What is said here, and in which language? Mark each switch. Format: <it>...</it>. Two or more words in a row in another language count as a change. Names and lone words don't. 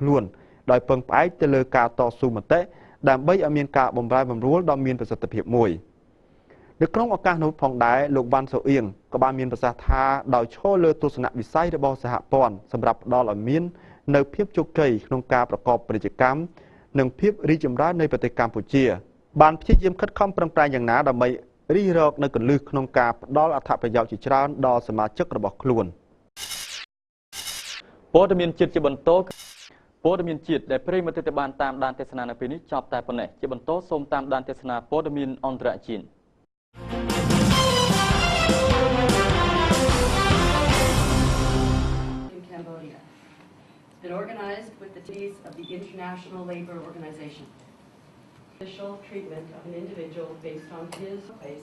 <km>ខ្លួនដោយពឹងផ្អែកទៅលើការតស៊ូមតិដើម្បីឲ្យមានការបម្រែបម្រួលដ៏មានប្រសិទ្ធភាពមួយនៅក្នុងឱកាសនោះផងដែរលោកវ៉ាន់សូអៀងក៏បានមានប្រសាសន៍ថាដោយឈរលើទស្សនវិស័យរបស់សហព័ន្ធសម្រាប់ផ្ដល់ឲ្យមាននៅភាពជោគជ័យក្នុងការប្រកបពាណិជ្ជកម្មនិងភាពរីកចម្រើននៃប្រទេសកម្ពុជាបានព្យាយាមខិតខំប្រឹងប្រែងយ៉ាងណាដើម្បីរិះរកនៅគន្លឹះក្នុងការផ្ដល់អត្ថប្រយោជន៍ជាច្រើនដល់សមាជិករបស់ខ្លួន ព័ត៌មានជាតិជាបន្តព័ត៌មានជាតិដែលប្រិយមិត្តបានតាមដានទេសនានៅពេលនេះចប់តែប៉ុណ្ណេះជាបន្តសូមតាមដានទេសនាព័ត៌មានអន្តរជាតិ</km> <en>Been organized with the teams of the International Labour Organization. Official treatment of an individual based on his place.</en>